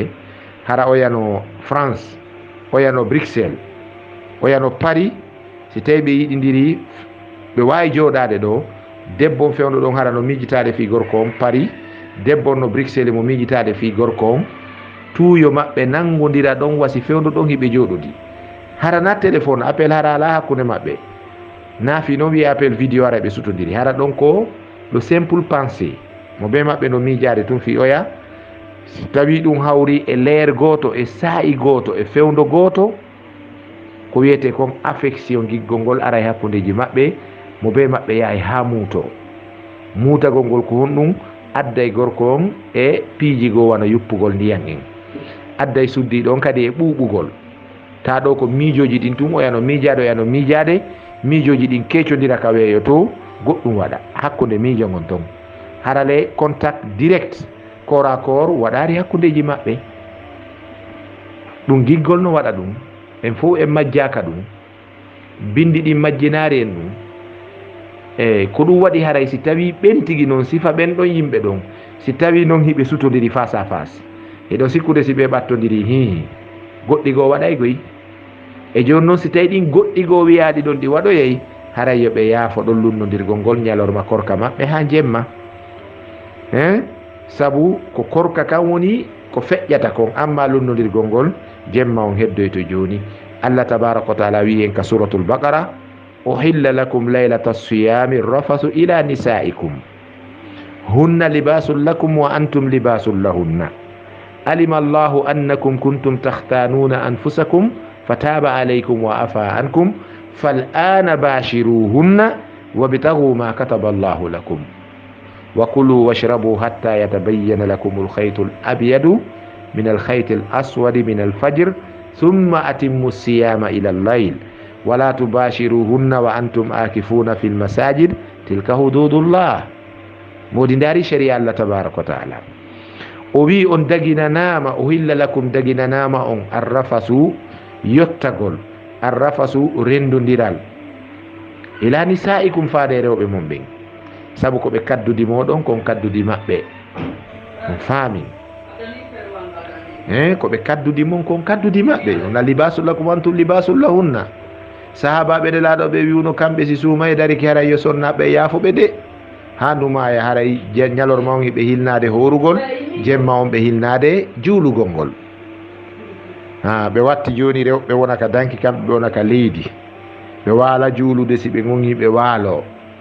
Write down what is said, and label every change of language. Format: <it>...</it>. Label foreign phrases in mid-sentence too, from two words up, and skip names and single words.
<ff>hara o yano France, o yano Bruxelles, o yano Paris, si tawi ɓe yiɗidiri ɓe wawi joɗade ɗo, debbo fewno ɗon hara no miijitade fi gorko on Paris, debbo no Bruxelles mo miijitade fi gorko on, tuuyo maɓɓe nangodira ɗon wasi fewno ɗon hiɓe joɗodi. hara na</ff> <fr>téléphone appel</fr> <ff>hara ala hakkude maɓɓe, naafi noon wiye</ff> <fr>appel vidéo</fr> <ff>ara ɓe sutodiri. hara ɗon ko</ff> <fr>le simple pensée</fr> <ff>mo be maɓɓe no miijade tun fi oya, si tawi ɗum hawri e leer goto e saa'i goto e fewndo goto, ko wiyete kon affection giggol ngol ara e hakkudeji maɓɓe, mo be maɓɓe yahay ha muuto. muutagol ngol ko honɗum adday gorko on e piiji goo wana yuppugol ndiyan en, adday suddiɗo on kadi e ɓuuɓugol. ta ɗo ko miijoji ɗin tun o yano miijade, o yano miijade, miijoji ɗin keccodira ka weeyo to goɗɗum waɗa hakkude miijo ngon ton.</ff> <fr>harale contact direct corps à corps</fr> <ff>waɗari hakkudeji maɓɓe. ɗum giggol no waɗa ɗum, en fof en majjaka ɗum, bindi ɗin majjinaari en ɗum. ko ɗum waɗi haray si tawi ɓen tigi noon sifa ɓen ɗon yimɓe ɗon, si tawi noon hiɓe sutodiri</ff> <fr>face à face,</fr> <ff>eɗon sikkude si ɓe ɓattodiri hihi goɗɗi goo waɗay goy. e joni noon si tawi ɗin goɗɗi goo wiyaɗi ɗon ɗi waɗoyay, haray yoɓe yaafo ɗon lunnodirgol ngol ñalorma korka maɓɓe ha jemma. sabu ko korka kan woni ko feƴƴata kon, amma lunnodirgol ngol jemma on heddoyto joni.</ff> <ar>الله تبارك وتعالى</ar> <ff>wi en ka</ff> <ar>سورة البقرة أحل لكم ليلة الصيام الرفث إلى نسائكم هن لباس لكم وأنتم لباس لهن علم الله أنكم كنتم تختانون أنفسكم فتاب عليكم وعفا عنكم فالآن باشروهن وابتغوا ما كتب الله لكم وكلوا واشربوا حتى يتبين لكم الخيط الأبيض من الخيط الأسود من الفجر ثم أتموا الصيام إلى الليل ولا تباشروهن وأنتم عاكفون في المساجد تلك حدود الله.</ar> <ff>modi ndari</ff> <ar>شريعة الله تبارك وتعالى</ar> <ff>o wi on daginanama,</ff> <ar>أحل لكم</ar> <ff>daginanama on arrafasu yottagol, arrafasu rendodiral</ff> <ar>إلى نسائكم</ar> <ff>faade rewɓe mon ɓen, sabu ko ɓe kaddudi moɗon kon kaddudi maɓɓe. on faami ko ɓe kaddudi mon kon kaddudi maɓɓe.</ff> <ar>ona لباس لكم أنتم لباس لهن.</ar> <ff>sahabaɓe de laaɗo ɓe wiwno kamɓe si suuma e dariki haray yo sonnaɓe yaafoɓe de ha ndumaya haray ñalorma on hiɓe hilnade horugol, jemma on ɓe hilnade juulugol ngol. ɓe watti joni rewɓe wona ka danki, kamɓe ɓe wona ka leydi, ɓe waala juulude si ɓe gongi ɓe waalo.</ff>